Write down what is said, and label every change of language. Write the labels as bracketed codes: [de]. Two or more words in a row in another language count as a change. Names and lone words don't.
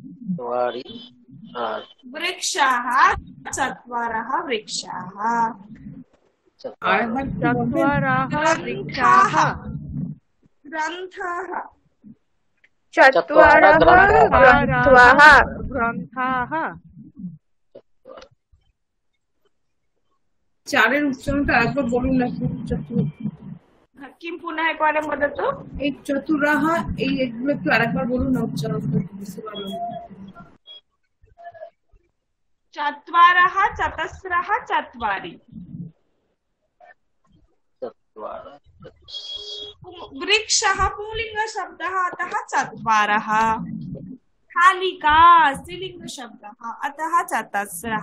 [sa] वृक्षाः चत्वारः वृक्षाः। ग्रन्थाः चत्वारः ग्रन्थाः। [bn] চারের উচ্চারণটা আরেকবার বলুন না। [sa] किं पुनः एकवारं वदतु। [bn] এই চতুরাহ এইগুলো একটু আরেকবার বলুন না, উচ্চারণটা বুঝতে পারলাম। [sa] चत्वारः चतस्रः चत्वारि। वृक्षः पुंलिङ्गशब्दः अतः चत्वारः। स्थालिका स्त्रीलिङ्गशब्दः अतः चतस्रः।